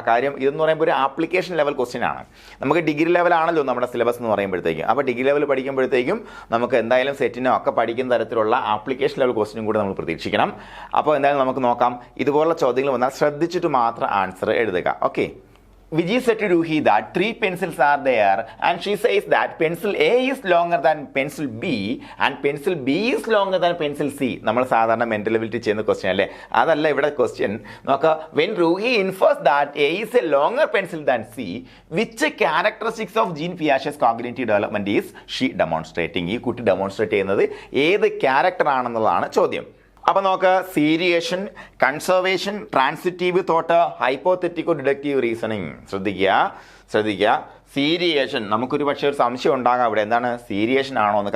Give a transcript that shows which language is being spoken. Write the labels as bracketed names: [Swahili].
[Malayalam] കാര്യം ഇതെന്ന് പറയുമ്പോൾ ഒരു ആപ്ലിക്കേഷൻ ലെവൽ ക്വസ്റ്റ്യൻ ആണ്. നമുക്ക് ഡിഗ്രി ലെവലാണല്ലോ നമ്മുടെ സിലബസ് എന്ന് പറയുമ്പോഴത്തേക്കും. അപ്പോൾ ഡിഗ്രി ലെവൽ പഠിക്കുമ്പോഴത്തേക്കും നമുക്ക് എന്തായാലും സെറ്റിനോ ഒക്കെ പഠിക്കുന്ന തരത്തിലുള്ള ആപ്ലിക്കേഷൻ ലെവൽ ക്വസ്റ്റ്യനും കൂടെ നമ്മൾ പ്രതീക്ഷിക്കണം. അപ്പോൾ എന്തായാലും നമുക്ക് നോക്കാം. ഇതുപോലുള്ള ചോദ്യങ്ങൾ വന്നാൽ ശ്രദ്ധിച്ചിട്ട് മാത്രം ആൻസർ എഴുതുക. Okay. [English] Vijay said to Ruhi that 3 pencils are there and she says that pencil A is longer than pencil B and pencil B is longer than pencil C. [Malayalam] നമ്മൾ സാധാരണ മെന്റൽ എബിലിറ്റി ചെയ്യുന്ന question അല്ലേ, അതല്ല ഇവിടെ question. നോക്കുക. [English] When Ruhi infers that A is a longer pencil than C, which characteristics of Jean Piaget's cognitive development is she demonstrating? [Malayalam] ഈ കുട്ടി demonstrate ചെയ്യുന്നത് ഏത് ക്യാരക്ടർ ആണെന്നുള്ളതാണ് ചോദ്യം. അപ്പോൾ നോക്ക്. Seriation, conservation, transitive thought, ഹൈപ്പോതെറ്റിക്കോ deductive reasoning. ശ്രദ്ധിക്കുക. സീരിയേഷൻ, നമുക്കൊരു പക്ഷേ ഒരു സംശയം ഉണ്ടാകാം ഇവിടെ എന്താണ് സീരിയേഷൻ ആണോ എന്ന്.